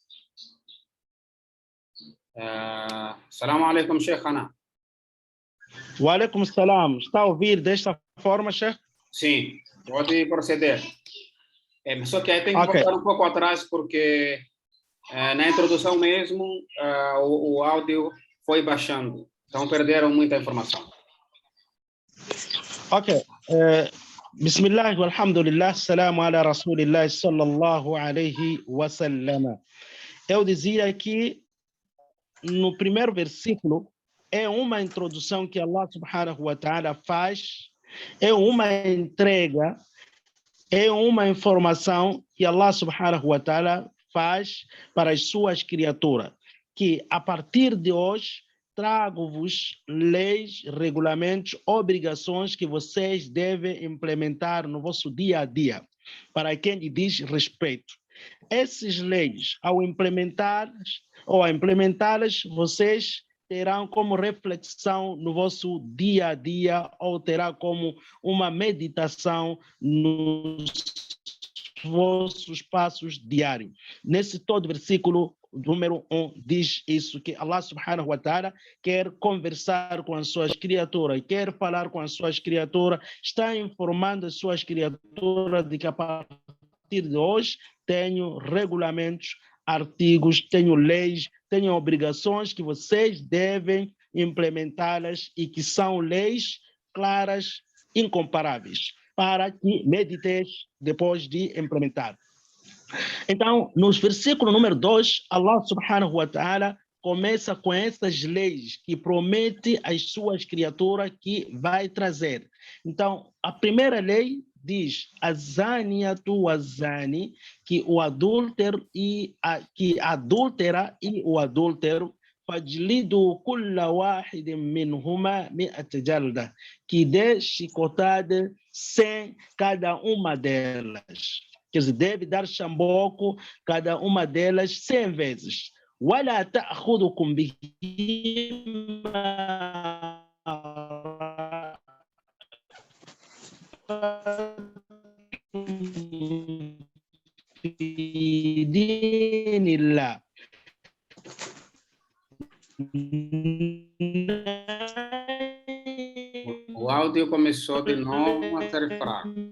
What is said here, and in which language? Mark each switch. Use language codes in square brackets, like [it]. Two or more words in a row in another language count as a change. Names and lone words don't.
[ar] السلام عليكم, Sheikh Ana. وعليكم السلام. [pt] Está a ouvir desta forma, Sheikh? Sim, pode proceder. Só que aí tem que voltar um pouco atrás, porque na introdução mesmo o áudio foi baixando. Então perderam muita informação. Ok. [ar] بسم الله، والحمد لله، سلام على رسول الله، صلى الله عليه وسلم. [pt] Eu dizia que no primeiro versículo é uma introdução que [ar] الله سبحانه وتعالى [pt] faz, é uma entrega, é uma informação que [ar] الله سبحانه وتعالى [pt] faz para as suas criaturas. que a partir de hoje trago-vos leis, regulamentos, obrigações que vocês devem implementar no vosso dia a dia, para quem lhe diz respeito. Essas leis, ao implementá-las, vocês terão como reflexão no vosso dia a dia ou terá como uma meditação nos vossos passos diários. Nesse todo versículo, número 1, diz isso, que [ar] الله سبحانه وتعالى [pt] quer conversar com as suas criaturas, quer falar com as suas criaturas, está informando as suas criaturas de que a partir de hoje tenho regulamentos, artigos, tenho leis, tenho obrigações que vocês devem implementá-las e que são leis claras, incomparáveis, para que mediteis depois de implementar. Então, nos versículo número 2, [ar] الله سبحانه وتعالى [pt] começa com essas leis que promete às suas criaturas que vai trazer. Então, a primeira lei diz, [ar] الزانية والزاني, [pt] que o adúltero que adúltera e o adúltero, [ar] فاجلدوا كل واحد منهما مائة جلدة, [pt] que dê chicotada 100 cada uma delas. Quer dizer, deve dar chamboco cada uma delas 100 vezes. [ar] وَلَا تَأْخُذُكُمْ بِهِمَا في دين الله. [pt] O áudio começou de novo a ser fraco.